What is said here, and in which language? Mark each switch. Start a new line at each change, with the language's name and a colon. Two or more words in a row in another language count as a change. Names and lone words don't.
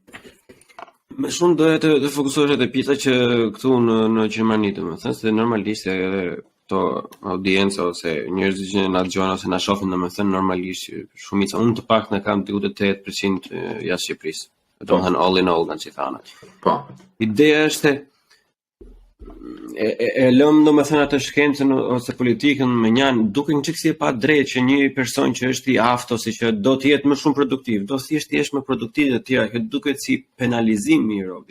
Albanian: Më shumë doja të fokusohesh te pjesa që këtu në Gjermani, domethënë, se normalisht edhe këto audienca ose njerëzit që na dëgjojnë ose na shohin, domethënë normalisht shumica, unë të paktën kam diku te 8% jashtë Shqipërisë. Domethënë
English: all in all
Albanian: nga që thana. Po. Ideja është e lëm domethënë atë shkencën ose politikën me njanë, duke një çiksi e pa drejtë që një person që është i aftë ose që do të jetë më shumë produktiv, do thjesht jesh më produktiv dhe të tjera, që duket si penalizim i robit.